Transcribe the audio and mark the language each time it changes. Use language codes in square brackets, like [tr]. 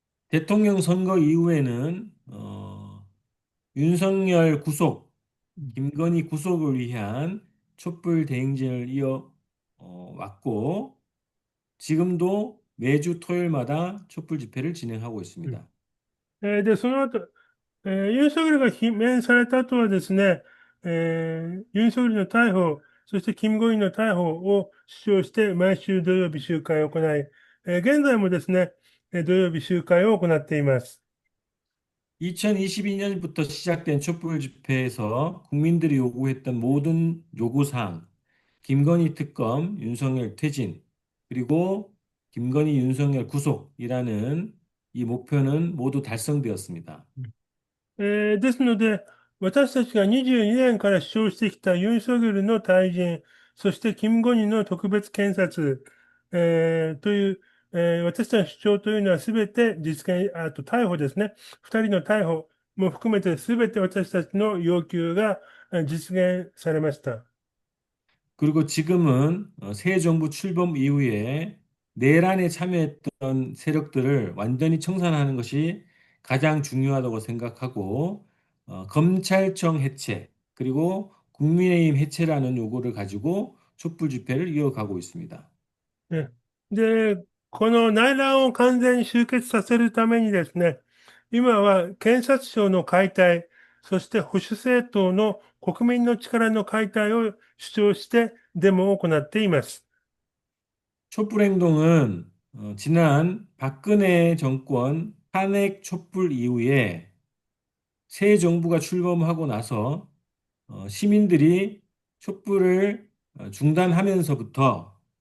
[ko] 대통령 선거 이후에는 윤석열 구속, 김건희 구속을 위한 촛불 대행진을 이어 왔고 지금도 매주 토요일마다 촛불 집회를 진행하고 うん。 있습니다. [ja] で、その後、ユン・ソギョルが罷免された後はですね、ユン・ソギョルの逮捕、そしてキム・ゴインの逮捕を主張して毎週土曜日集会を行い、現在もですね、土曜日集会を行っています。 [ko] 2022년부터 시작된 촛불 집회에서 국민들이 요구했던 모든 요구사항, 김건희 특검, 윤석열 퇴진, 그리고 김건희 윤석열 구속이라는 이 목표는 모두 달성되었습니다. [ja] ですので、私たちが22年から主張してきたユン・ソギョルの退陣、そしてキム・ゴニの特別検察、という、私たちの主張というのはすべて実現、あと逮捕ですね。二人の逮捕も含めてすべて私たちの要求が実現されました。 [ko] 그리고 지금은 새 정부 출범 이후에 내란에 참여했던 세력들을 완전히 청산하는 것이 가장 중요하다고 생각하고 검찰청 해체 그리고 국민의힘 해체라는 요구를 가지고 촛불 집회를 이어가고 있습니다. ね。 [ja] で、この内乱を完全に終結させるためにですね、今は検察庁の解体、そして保守政党の国民の力の解体を主張してデモを行っています。 [ko] 촛불 행동은 지난 박근혜 정권 탄핵 촛불 이후에 새 정부가 출범하고 나서 시민들이 촛불을 중단하면서부터